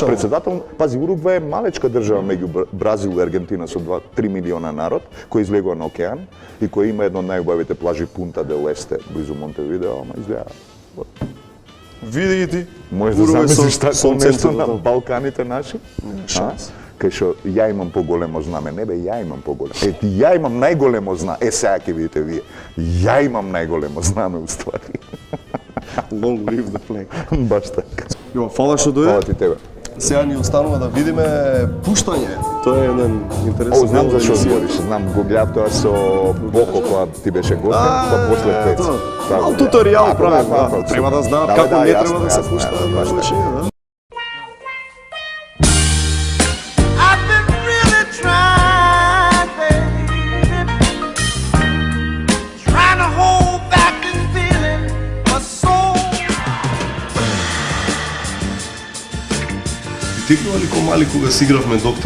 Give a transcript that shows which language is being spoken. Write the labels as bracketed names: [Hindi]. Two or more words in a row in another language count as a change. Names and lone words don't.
[Macedonian] Председател, пази, Уругвај е малечка држава меѓу Бразил и Аргентина со 2-3 милиона народ, кој излегува на океан и кој има едно од најубавите плажи Пунта де Лесте, близу Монтевидео, ама изгледа. Види ги ти. Може да замислиш тако нешто на Балканите наши? Шанс. Кај што ја имам поголемо знаме, не бе, ја имам поголемо. Ја имам најголемо знаме. Сега ќе видите вие. Ја имам најголемо знаме уствари. [English] Long live the flag. [Macedonian] Баш така. Јо, фала што дојде. Фала ти тебе. Сега ни останува да видиме пуштање. Тоа е еден интересен. Знам за што збориш. Знам, го гледав тоа со Боко кога ти беше гостен, па после Пец. Мал туторијал правим. Треба да знаат како не треба да се пушта. Тикнува ли ко мали кога си игравме доктори?